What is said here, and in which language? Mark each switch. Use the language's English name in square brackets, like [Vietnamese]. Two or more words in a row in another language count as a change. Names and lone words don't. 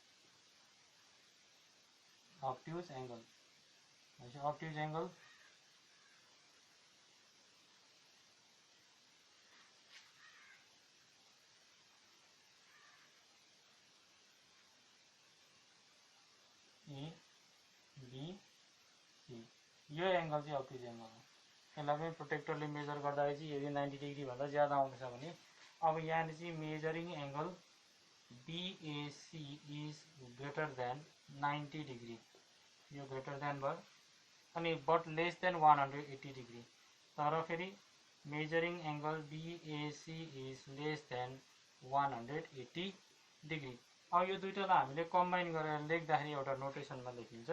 [English] Obtuse angle. Obtuse angle A B C. [Nepali] यो एंगल चाहिँ [English] obtuse angle [Nepali] हो. यसलाई पनि प्रोटेक्टरले मेजर गर्दाखेरि चाहिँ यदि 90 डिग्री भन्दा ज्यादा आउँदैछ भने अब यहाँ चाहिँ [English] measuring angle BAC is greater than 90 degree, [Nepali] यो [English] greater than [Nepali] भयो। [English] अनि but less than 180 degree, [Nepali] तर फेरि [English] measuring angle BAC is less than 180 degree. [Nepali] अब यो दुईटालाई हामीले कम्बाइन गरेर लेख्दाखेरि एउटा नोटेसनमा लेखिन्छ।